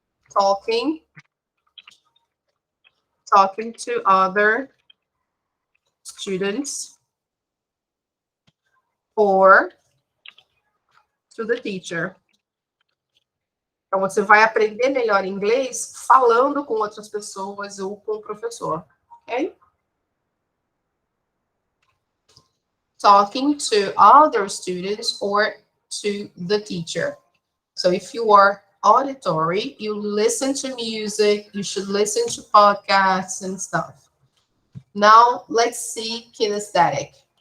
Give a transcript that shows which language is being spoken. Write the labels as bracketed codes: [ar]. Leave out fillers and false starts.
[en] Talking to other students or to the teacher. [pt] Então, você vai aprender melhor inglês falando com outras pessoas ou com o professor, ok? [en] Talking to other students or to the teacher. So if you are auditory, you listen to music, you should listen to podcasts and stuff. Now, let's see kinesthetic.